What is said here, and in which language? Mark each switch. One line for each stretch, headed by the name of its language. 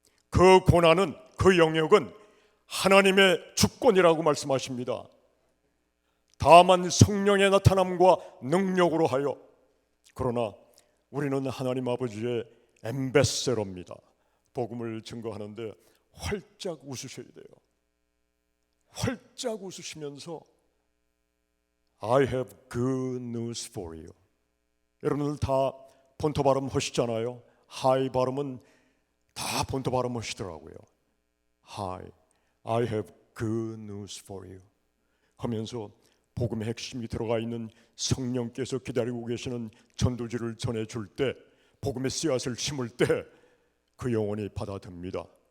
Korean: 그 고난은, 그 영역은 하나님의 주권이라고 말씀하십니다. 다만 성령의 나타남과 능력으로 하여. 그러나 우리는 하나님 아버지의 엠베서러입니다. 복음을 증거하는데 활짝 웃으셔야 돼요. 활짝 웃으시면서
English: I have good news for you.
Korean: 여러분들 다 본토 발음 하시잖아요. 하이 발음은 다 본토 발음 하시더라고요.
English: Hi, I have good news for you
Korean: 하면서 복음의 핵심이 들어가 있는 성령께서 기다리고 계시는 전도지를 전해줄 때, 복음의 씨앗을 심을 때 그 영혼이 받아듭니다.